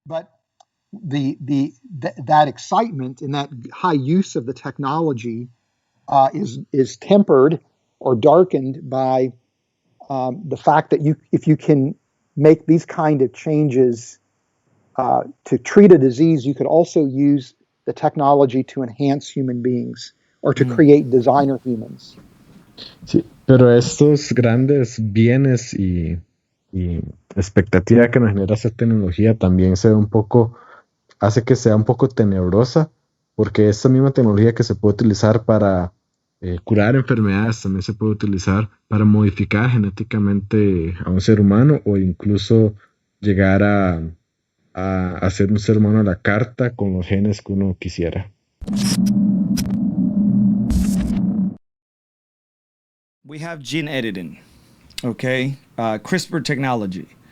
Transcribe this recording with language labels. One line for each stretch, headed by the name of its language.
English: But that excitement and that high use of the technology is tempered or darkened by the fact that if you can make these kind of changes to treat a disease, you could also use the technology to enhance human beings or to create designer humans.
Spanish: Sí, pero estos grandes bienes y expectativa que nos genera esta tecnología también se ve un poco, hace que sea un poco tenebrosa, porque esta misma tecnología que se puede utilizar para curar enfermedades, también se puede utilizar para modificar genéticamente a un ser humano o incluso llegar a hacer un ser humano a la carta con los genes que uno quisiera.
English: We have gene editing, okay? CRISPR technology.